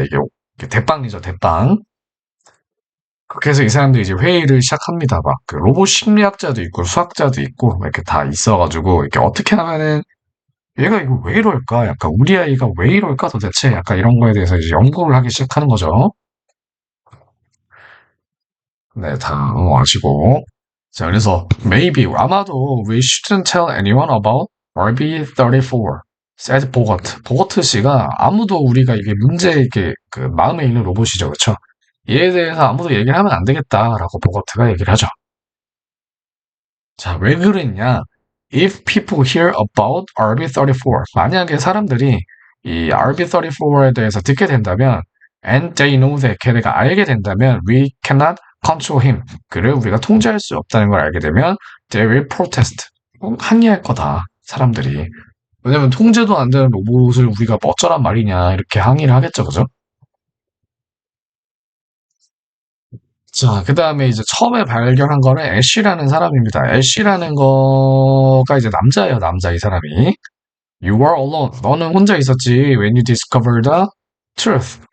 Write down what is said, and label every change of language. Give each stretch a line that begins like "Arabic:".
Korean: 이게 대빵이죠, 대빵. 그렇게 해서 이 사람들이 이제 회의를 시작합니다. 막 그 로봇 심리학자도 있고 수학자도 있고 이렇게 다 있어가지고 이렇게 어떻게 하면은 얘가 이거 왜 이럴까? 약간 우리 아이가 왜 이럴까 도대체? 약간 이런 거에 대해서 이제 연구를 하기 시작하는 거죠. 네, 다 아시고. 자, 그래서
English: maybe
Korean: 아마도
English: we shouldn't tell anyone about RB34. said 보거트.
Korean: 보거트 씨가 아무도 우리가 이게 문제 이렇게 그 마음에 있는 로봇이죠, 그렇죠? 얘에 대해서 아무도 얘기를 하면 안 되겠다라고 보거트가 얘기를 하죠. 자, 왜 그랬냐?
English: If people hear about RB34,
Korean: 만약에 사람들이 이 RB34에 대해서 듣게 된다면,
English: and they know that
Korean: 걔네가 알게 된다면,
English: we cannot control him.
Korean: 그를 우리가 통제할 수 없다는 걸 알게 되면,
English: they will protest.
Korean: 항의할 거다, 사람들이. 왜냐면 통제도 안 되는 로봇을 우리가 뭐 어쩌란 말이냐, 이렇게 항의를 하겠죠, 그죠? 자, 그 다음에 이제 처음에 발견한 거는 애쉬라는 사람입니다. 애쉬라는 거가 이제 남자예요, 남자, 이 사람이.
English: You are alone.
Korean: 너는 혼자 있었지.
English: When you discover the truth.